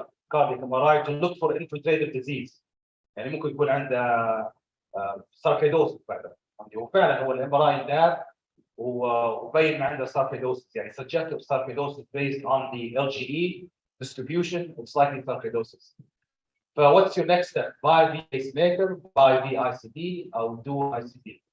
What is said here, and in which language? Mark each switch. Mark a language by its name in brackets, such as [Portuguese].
[English] cardiac MRI to look for infiltrative disease. [Arabic] يعني ممكن يكون عنده sarcoidosis بعد. وفعلا هو الMRI ده وبين عنده [English] sarcoidosis [Arabic] يعني [English] suggestive sarcoidosis based on the LGE distribution, it's likely sarcoidosis. So what's your next step? Buy the pacemaker, buy the ICD, or do ICD.